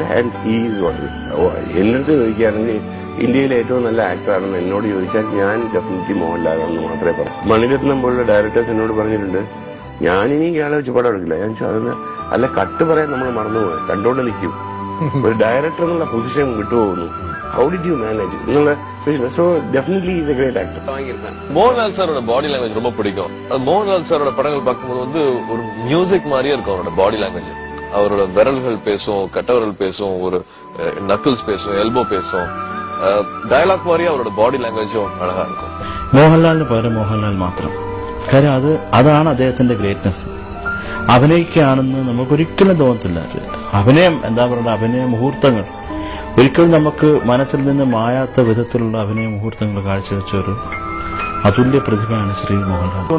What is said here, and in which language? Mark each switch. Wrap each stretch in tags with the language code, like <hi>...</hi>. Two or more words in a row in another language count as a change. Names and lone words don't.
<en>and is</en> <ml>എന്റെ അടുത്ത് ചോദിക്കുകയാണെങ്കിൽ ഇന്ത്യയിലെ ഏറ്റവും നല്ല ആക്ടറാണെന്ന് എന്നോട് ചോദിച്ചാൽ ഞാൻ ഡെഫിനറ്റ്ലി മോഹൻലാലാണെന്ന് മാത്രമേ പറയൂ. മണിരത്നം പോലുള്ള ഡയറക്ടേഴ്സ് എന്നോട് പറഞ്ഞിട്ടുണ്ട് ഞാനിനി ഇയാളെ വെച്ച് പടം എടുക്കില്ല. ഞാൻ അല്ല കട്ട് പറയാൻ നമ്മൾ മറന്നുപോയി, കണ്ടോണ്ട് നിൽക്കും. ഒരു ഡയറക്ടർ എന്നുള്ള പൊസിഷൻ വിട്ടുപോകുന്നു.</ml> <en>How did you manage? So definitely he's a great actor.</en> <ta>மோகன்லால் சாரோட</ta> <en>body language</en> <ta>ரொம்ப பிடிக்கும். மோகன்லால் சாரோட படங்கள் பார்க்கும்போது வந்து ஒரு மியூசிக் மாதிரியே இருக்கும் அவரோட</ta> <en>body language.</en> <ta>அவரோட விரல்கள் பேசும், கட்டவரல் பேசும், ஒரு நக்கிள்ஸ் பேசும், எல்போ பேசும்.</ta> <ml>ഡയലോഗ് മാറിയ അവരുടെ</ml> <en>body language</en> <ta>அழகா இருக்கும்.</ta> <ml>മോഹൻലാലിന് പകരം മോഹൻലാൽ മാത്രം. കാര്യം അതാണ് അദ്ദേഹത്തിന്റെ ഗ്രേറ്റ്നെസ്. അഭിനയിക്കുകയാണെന്ന് നമുക്കൊരിക്കലും തോന്നത്തില്ല. അഭിനയം എന്താ പറയുക, അഭിനയ മുഹൂർത്തങ്ങൾ ഒരിക്കലും നമുക്ക് മനസ്സിൽ നിന്ന് മായാത്ത വിധത്തിലുള്ള അഭിനയ മുഹൂർത്തങ്ങൾ കാഴ്ചവെച്ച ഒരു അതുല്യ പ്രതിഭയാണ് ശ്രീ മോഹൻലാൽ.</ml>